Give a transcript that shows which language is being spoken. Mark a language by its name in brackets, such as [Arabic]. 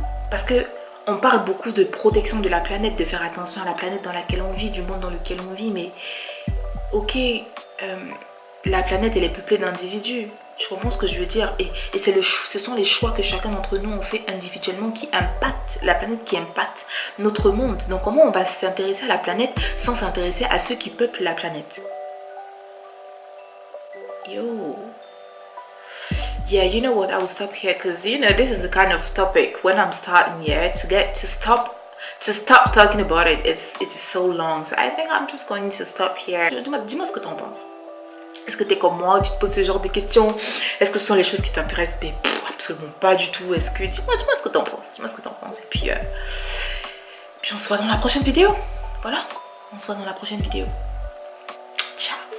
[French] Parce que on parle beaucoup de protection de la planète, de faire attention à la planète dans laquelle on vit, du monde dans lequel on vit, mais ok, la planète elle est peuplée d'individus. Je comprends ce que je veux dire, et ce sont les choix que chacun d'entre nous on fait individuellement qui impactent la planète, qui impactent notre monde. Donc comment on va s'intéresser à la planète sans s'intéresser à ceux qui peuplent la planète? Yo. [English] Yeah, you know what, I will stop here because you know this is the kind of topic when I'm starting here to stop talking about it, it's so long, so I think I'm just going to stop here. [French] Dis-moi ce que t'en penses. Est-ce que t'es comme moi, tu te poses ce genre de questions? Est-ce que ce sont les choses qui t'intéressent? Mais absolument pas du tout. Est-ce que dis-moi ce que t'en penses. Dis-moi ce que t'en penses. Et puis on se voit dans la prochaine vidéo. Voilà, on se voit dans la prochaine vidéo. Ciao.